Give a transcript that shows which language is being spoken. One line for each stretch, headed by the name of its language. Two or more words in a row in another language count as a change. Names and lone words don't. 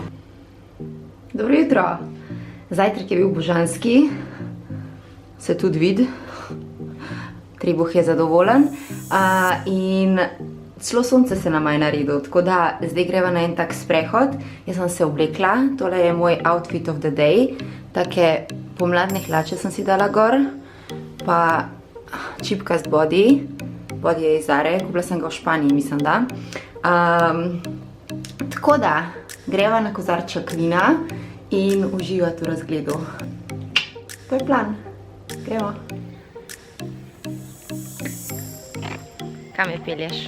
Slovenian: Dobro jutro. Zajtrk je bil božanski. Se tudi vidi. Trebuh je zadovoljen. In celo sonce se nama je naredil, tako da zdaj greva na en tak sprehod. Jaz sem se oblekla, tole je moj
English: outfit of the day.
Slovenian: Take pomladne hlače sem si dala gor, pa čipkast body. Body je iz Zare, kupila sem ga v Španiji, mislim da. Tako da, greva na kozarček vina in uživati v razgledu. To je plan. Gremo. Kam me pelješ?